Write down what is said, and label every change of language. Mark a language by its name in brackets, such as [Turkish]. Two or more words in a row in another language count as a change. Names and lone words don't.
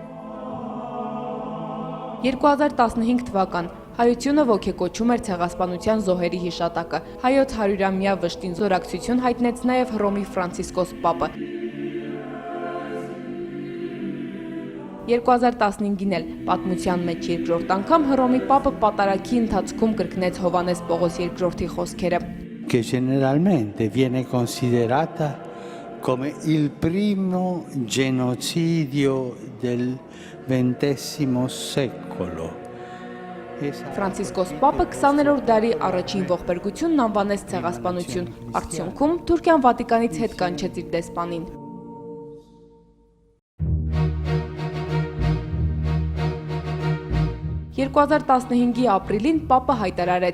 [Armenian] 2015 թվական, հայությունը ոգեկոչում էր ցեղասպանության զոհերի հիշատակը, հայոց 100-ամյա վշտին զորակցություն հայտնեց նաև Հռոմի Ֆրանցիսկոս պապը։ 2015-ին էլ պատմության մեջ երկրորդ անգամ Հռոմի պապը պատարագի ընթացքում կրկնեց Հովհաննես Պողոս II-ի խոսքերը։ [Italian] Che generalmente viene considerata come il primo genocidio del XX secolo. [Armenian] Ֆրանցիսկոս պապը 20-րդ դարի առաջին ողբերգությունն անվանեց ցեղասպանություն, արդյունքում Թուրքիան Վատիկանից հետ կանչեց իր դեսպանին։ Երկու 2015-ի ապրիլին պապը հայտարարեց.